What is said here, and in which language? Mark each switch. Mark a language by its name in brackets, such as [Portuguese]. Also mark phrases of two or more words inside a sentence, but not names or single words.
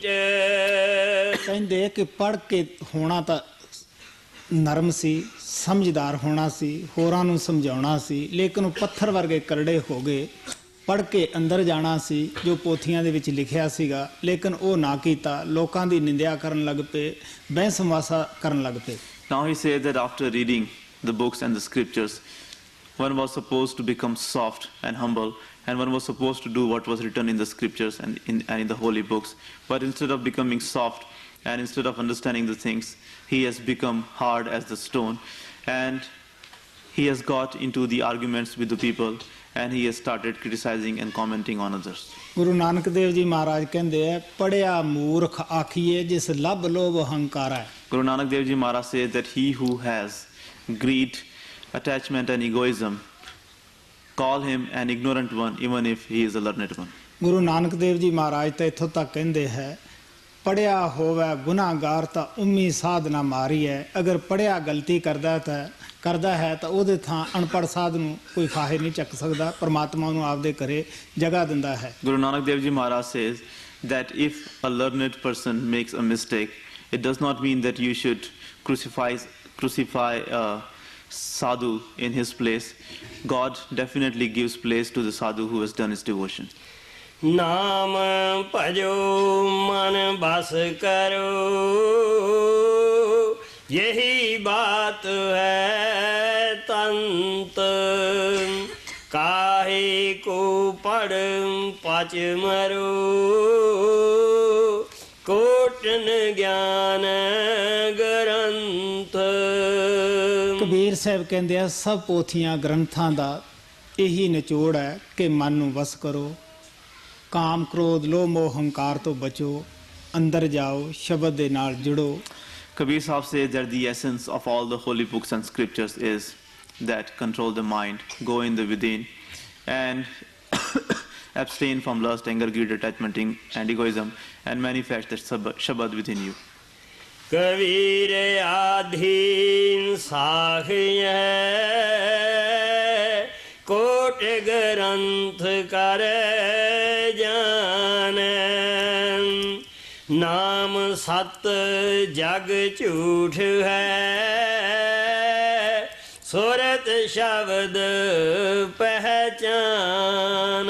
[Punjabi] ਕਹਿੰਦੇ ਕਿ ਪੜ੍ਹ ਕੇ ਹੋਣਾ ਤਾਂ ਨਰਮ ਸੀ, ਸਮਝਦਾਰ ਹੋਣਾ ਸੀ, ਹੋਰਾਂ ਨੂੰ ਸਮਝਾਉਣਾ ਸੀ, ਲੇਕਿਨ ਉਹ ਪੱਥਰ ਵਰਗੇ ਕਰੜੇ ਹੋ ਗਏ। ਪੜ੍ਹ ਕੇ ਅੰਦਰ ਜਾਣਾ ਸੀ ਜੋ ਪੋਥੀਆਂ ਦੇ ਵਿੱਚ ਲਿਖਿਆ ਸੀਗਾ, ਲੇਕਿਨ ਉਹ ਨਾ ਕੀਤਾ, ਲੋਕਾਂ ਦੀ ਨਿੰਦਿਆ ਕਰਨ ਲੱਗ ਪਏ, ਬਹਿਸ ਮੁਆਸਾ ਕਰਨ ਲੱਗ ਪਏ। [English] Now he says that after reading the books and the scriptures, one was supposed to become soft and humble, and one was supposed to do what was written in the scriptures and in the holy books. But instead of becoming soft and instead of understanding the things, he has become hard as the stone, and he has got into the arguments with the people, and he has started criticizing and commenting on others. [Punjabi] ਗੁਰੂ ਨਾਨਕ ਦੇਵ ਜੀ ਮਹਾਰਾਜ ਕਹਿੰਦੇ ਆ, ਪੜਿਆ ਮੂਰਖ ਆਖੀਏ ਜਿਸ ਲੱਭ ਲੋਭ ਹੰਕਾਰਾ ਹੈ। [English] Guru Nanak Dev Ji Maharaj says that he who has greed, attachment and egoism, call him an ignorant one even if he is a learned one. [Punjabi] ਗੁਰੂ ਨਾਨਕ ਦੇਵ ਜੀ ਮਹਾਰਾਜ ਤਾਂ ਇੱਥੋਂ ਤੱਕ ਕਹਿੰਦੇ ਹੈ, ਪੜਿਆ ਹੋਵੇ ਗੁਨਾਹਗਾਰ ਤਾਂ ਉਮੀ ਸਾਧਨਾ ਮਾਰੀ ਹੈ। ਅਗਰ ਪੜਿਆ ਗਲਤੀ ਕਰਦਾ ਹੈ ਤਾਂ ਉਹਦੇ ਥਾਂ ਅਨਪੜ੍ਹ ਸਾਧ ਨੂੰ ਕੋਈ ਫਾਹੇ ਨਹੀਂ ਚੱਕ ਸਕਦਾ, ਪਰਮਾਤਮਾ ਨੂੰ ਆਪਦੇ ਘਰੇ ਜਗ੍ਹਾ ਦਿੰਦਾ ਹੈ। [English] Guru Nanak Dev Ji Maharaj says that if a learned person makes a mistake, it does not mean that you should crucify a sadhu in his place. God definitely gives place to the sadhu who has done his devotion. [Hindi] नाम भजो मन बस करो, यही बात है तंत। काहे को पढ़ पच मरो, कोटन ज्ञान ग्रंथ। [Punjabi] ਕਬੀਰ ਸਾਹਿਬ ਕਹਿੰਦੇ ਆ, ਸਭ ਪੋਥੀਆਂ ਗ੍ਰੰਥਾਂ ਦਾ ਇਹੀ ਨਿਚੋੜ ਹੈ ਕਿ ਮਨ ਨੂੰ ਵਸ ਕਰੋ, ਕਾਮ ਕ੍ਰੋਧ ਲੋਭ ਮੋਹ ਹੰਕਾਰ ਤੋਂ ਬਚੋ, ਅੰਦਰ ਜਾਓ, ਸ਼ਬਦ ਦੇ ਨਾਲ ਜੁੜੋ। [English] Kabir Sahib says that the essence of all the holy books and scriptures is that control the mind, go in the within, and abstain from lust, anger, greed, attachment, and egoism, and manifest that Shabad within you. [Hindi] कबीर आधीन साखिया, कोट ग्रंथ कर जाणै। नाम सत जग झूठ है, सुरत शब्द पहिचान।